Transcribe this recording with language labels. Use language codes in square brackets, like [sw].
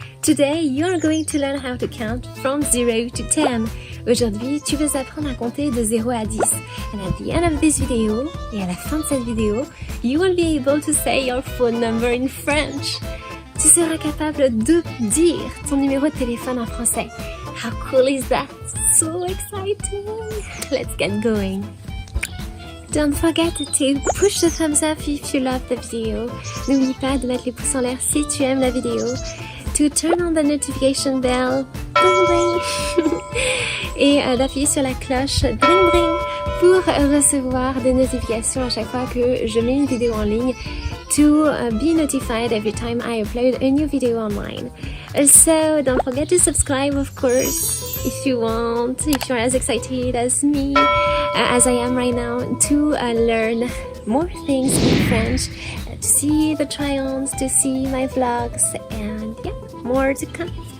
[en] Today you're going to learn how to count from 0 to 10. [fr] Aujourd'hui, tu vas apprendre à compter de 0 à 10. [en] And at the end of this video, [fr] et à la fin de cette vidéo, [en] you will be able to say your phone number in French. [fr] Tu seras capable de dire ton numéro de téléphone en français. [en] How cool is that? So exciting! Let's get going. Don't forget to push the thumbs up if you love the video. [fr] N'oublie pas de mettre les pouces en l'air si tu aimes la vidéo. [en] To turn on the notification bell. [fr] Bring bring. Et d'appuyer sur la cloche bring bring pour recevoir des notifications à chaque fois que je mets une vidéo en ligne. [en] To be notified every time I upload a new video online. Also, don't forget to subscribe, of course, if you want, if you're as excited as me, as I am right now, to learn more things in French, to see the try-ons, to see my vlogs, and yeah, more to come.